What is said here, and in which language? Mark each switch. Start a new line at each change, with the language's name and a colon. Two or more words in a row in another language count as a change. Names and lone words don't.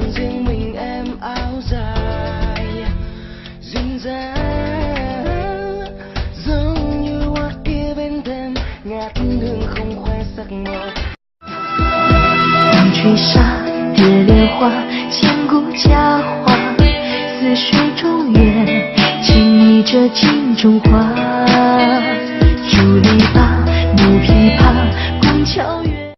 Vietnamese: riêng mình em áo dài duyên dáng giống như hoa kia bên thềm nhạt hương không khoe sắc màu
Chinese: 风吹沙蝶恋花千古佳话似水中月轻倚着镜中花竹篱笆木琵琶宫桥月